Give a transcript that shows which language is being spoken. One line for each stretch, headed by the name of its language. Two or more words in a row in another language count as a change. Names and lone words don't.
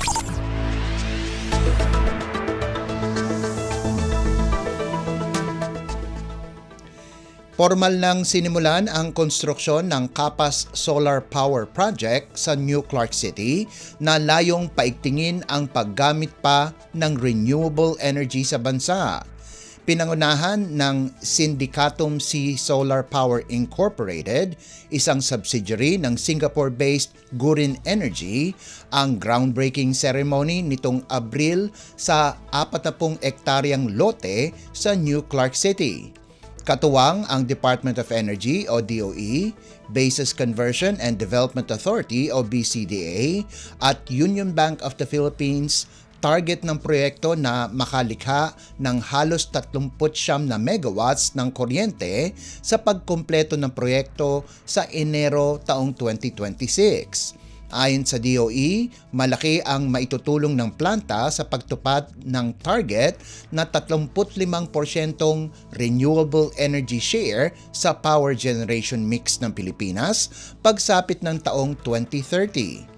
Filipino: Formal nang sinimulan ang konstruksyon ng Kapas Solar Power Project sa New Clark City na layong paigtingin ang paggamit pa ng
English: renewable energy
Filipino: sa bansa. Pinangunahan ng Sindicatum Sea Solar Power Incorporated, isang subsidiary ng Singapore-based Gurin Energy, ang
English: groundbreaking ceremony
Filipino: nitong Abril sa 40 ektaryang lote sa New Clark City. Katuwang ang Department of Energy o DOE, Bases Conversion and Development Authority o BCDA at Union Bank of the Philippines. Target ng proyekto na makalikha ng halos 39 na megawatts ng kuryente sa pagkumpleto ng proyekto sa Enero taong 2026. Ayon sa DOE, malaki ang maitutulong ng planta sa pagtupad ng target na 35%
English: renewable energy share
Filipino: sa
English: power generation mix
Filipino: ng Pilipinas pagsapit ng taong 2030.